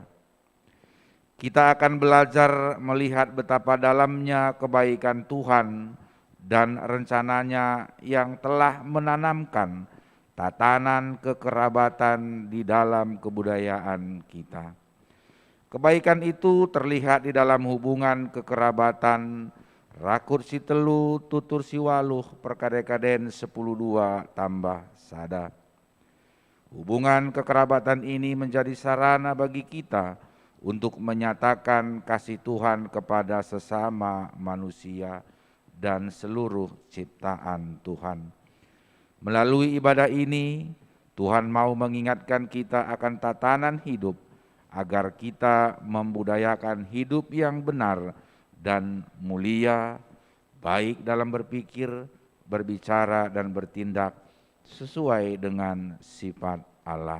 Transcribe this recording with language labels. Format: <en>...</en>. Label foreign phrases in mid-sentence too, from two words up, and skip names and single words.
<id>Kita akan belajar melihat betapa dalamnya kebaikan Tuhan dan rencananya yang telah menanamkan tatanan kekerabatan di dalam kebudayaan kita. Kebaikan itu terlihat di dalam hubungan kekerabatan</id> <btx>rakut si telu tutur si waluh perkadekaden 10:2 tambah sada.</btx> <id>Hubungan kekerabatan ini menjadi sarana bagi kita untuk menyatakan kasih Tuhan kepada sesama manusia dan seluruh ciptaan Tuhan. Melalui ibadah ini, Tuhan mau mengingatkan kita akan tatanan hidup agar kita membudayakan hidup yang benar dan mulia, baik dalam berpikir, berbicara, dan bertindak sesuai dengan sifat Allah.</id>